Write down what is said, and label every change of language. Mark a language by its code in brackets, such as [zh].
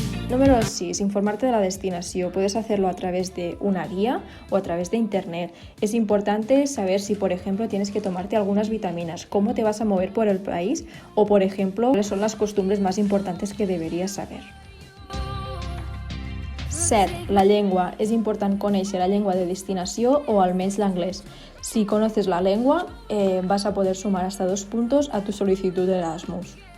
[es] Número 6. Informarte de la destinació. Puedes hacerlo a través de una guía o a través de internet. Es importante saber si, por ejemplo, tienes que tomarte algunas vitaminas, cómo te vas a mover por el país o, por ejemplo, cuáles son las costumbres más importantes que deberías saber. [ca] 7. La llengua. És important conèixer la llengua de destinació o almenys l'anglès. [es] Si conoces la lengua, vas a poder sumar hasta 2 puntos a tu solicitud de Erasmus.